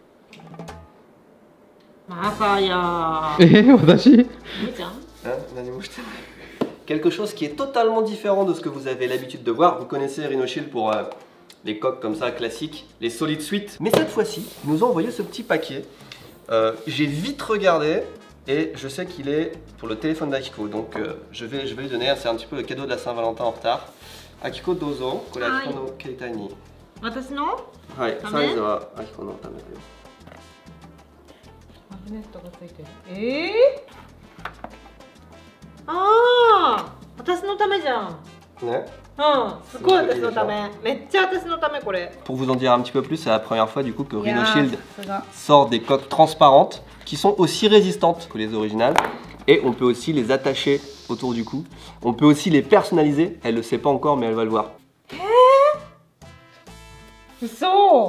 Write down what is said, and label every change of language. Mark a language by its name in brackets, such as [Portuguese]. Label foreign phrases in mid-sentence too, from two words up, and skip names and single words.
[French] Quelque chose qui est totalement différent de ce que vous avez l'habitude de voir. Vous connaissez Rhino Shield pour les coques comme ça, classiques, les Solid Suite. Mais cette fois-ci, ils nous ont envoyé ce petit paquet. J'ai vite regardé. Et je sais qu'il est pour le téléphone d'Akiko, donc je vais lui donner, c'est un petit peu le cadeau de la Saint-Valentin en retard. [Japanese] Akiko dozo, kore Akiko no keitai ni. 私の? Ouais, size は Akiko のためだよ. マグネットがついてる。ああ、私のためじゃん。ね。すごい私のため。めっちゃ私のためこれ。 [French] Pour vous en dire un petit peu plus, c'est la première fois du coup que Rhino Shield sort des coques transparentes qui sont aussi résistantes que les originales et on peut aussi les attacher autour du cou. On peut aussi les personnaliser. Elle le sait pas encore mais elle va le voir. [Japanese] 嘘.